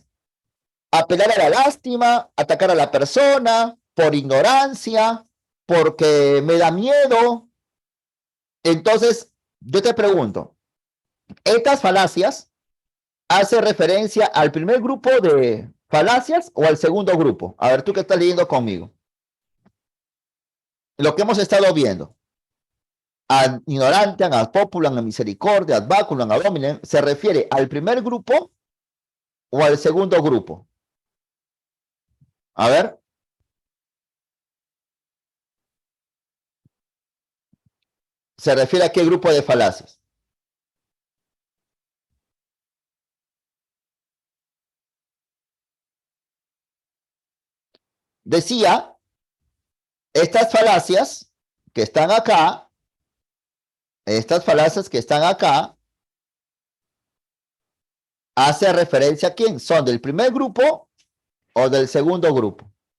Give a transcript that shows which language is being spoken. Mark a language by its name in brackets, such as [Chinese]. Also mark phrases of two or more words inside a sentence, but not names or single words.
[Spanish] Apelar a la lástima, atacar a la persona, por ignorancia, porque me da miedo. Entonces, yo te pregunto, ¿estas falacias hacen referencia al primer grupo de falacias o al segundo grupo? A ver, tú que estás leyendo conmigo. Lo que hemos estado viendo. [Latin] Ad ignorantiam, ad populam, ad misericordia, ad baculum, ad hominem, [Spanish] ¿se refiere al primer grupo o al segundo grupo? A ver. ¿Se refiere a qué grupo de falacias? Decía, estas falacias que están acá, hace referencia a quién, ¿son del primer grupo o del segundo grupo?